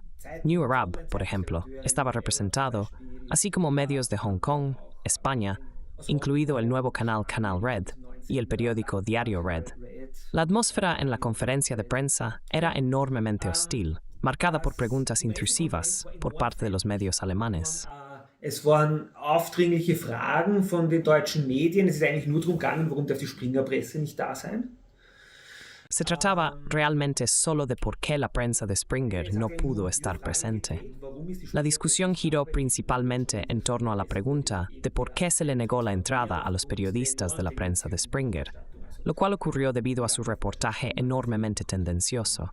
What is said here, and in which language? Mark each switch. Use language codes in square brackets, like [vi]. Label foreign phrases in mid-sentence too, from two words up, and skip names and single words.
[es] New Arab, por ejemplo, estaba representado, así como medios de Hong Kong, España, incluido el nuevo canal Canal Red y el periódico Diario Red. La atmósfera en la conferencia de prensa era enormemente hostil, marcada por preguntas intrusivas por parte de los medios alemanes. [de] Es waren aufdringliche Fragen von den deutschen Medien. Es ist eigentlich nur darum gegangen, warum darf die Springerpresse nicht da sein? [es] Se trataba realmente solo de por qué la prensa de Springer no pudo estar presente. La discusión giró principalmente en torno a la pregunta de por qué se le negó la entrada a los periodistas de la prensa de Springer, lo cual ocurrió debido a su reportaje enormemente tendencioso.